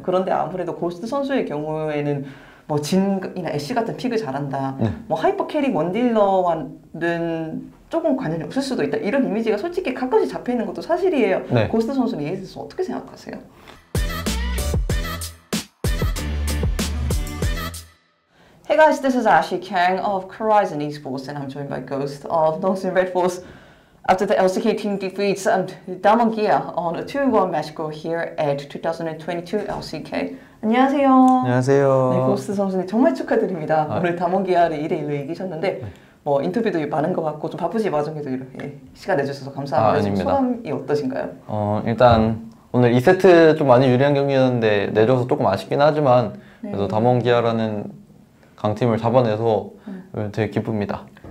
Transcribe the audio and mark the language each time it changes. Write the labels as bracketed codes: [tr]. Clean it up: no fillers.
[ko] 그런데 아무래도 고스트 선수의 경우에는 뭐 진이나 애쉬 같은 픽을 잘한다. 네. 뭐 하이퍼 캐릭 원딜러와는 조금 관련이 없을 수도 있다. 이런 이미지가 솔직히 가끔씩 잡혀 있는 것도 사실이에요. 네. 고스트 선수는 이에 대해서 어떻게 생각하세요? [en] Hey guys, this is Ashley Kang of Horizon Esports and I'm joined by Ghost of Nongsin Red Force. After the LCK team defeats Damon Gia on a 2-1 match score here at 2022 LCK. [ko] 안녕하세요. 안녕하세요. 네, 고스트 선수님 정말 축하드립니다. 아, 오늘 다몬 기아를 2대1로 이기셨는데 뭐 인터뷰도 많은 것 같고 좀 바쁘지 와중에도 이렇게 시간 내주셔서 감사합니다. 아닙니다. 소감이 어떠신가요? 일단 오늘 2세트 좀 많이 유리한 경기였는데 내줘서 조금 아쉽긴 하지만 그래도 다몬 기아라는 강팀을 잡아내서 되게 기쁩니다.